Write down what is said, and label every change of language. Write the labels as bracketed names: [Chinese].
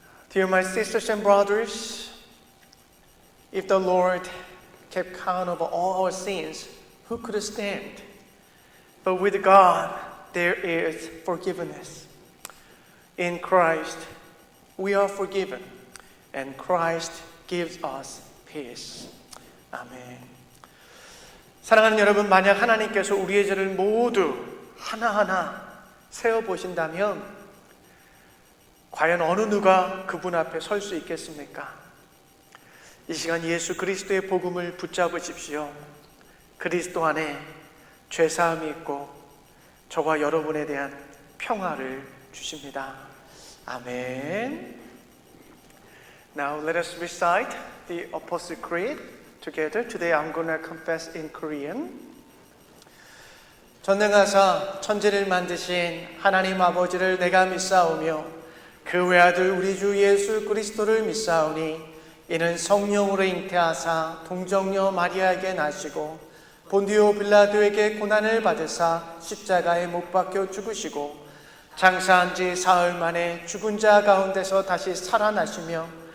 [English] Dear my sisters and brothers, if the Lord kept count of all our sins, who could stand? But with God there is forgiveness. In Christ we are forgiven, and Christ gives us peace. [Korean] 아멘. 사랑하는 여러분, 만약 하나님께서 우리의 죄를 모두 하나하나 세어보신다면 과연 어느 누가 그분 앞에 설 수 있겠습니까? 이 시간 예수 그리스도의 복음을 붙잡으십시오. 그리스도 안에 죄사함이 있고 저와 여러분에 대한 평화를 주십니다. 아멘. [English] Now let us recite the Apostle Creed together. Today I'm going to confess in Korean. [Korean] 전능하사 천지를 만드신 하나님 아버지를 내가 믿사오며 그 외아들 우리 주 예수 그리스도를 믿사오니 이는 성령으로 잉태하사 동정녀 마리아에게 나시고 본디오 빌라도에게 고난을 받으사 십자가에 못 박혀 죽으시고 장사한 지 사흘 만에 죽은 자 가운데서 다시 살아나시며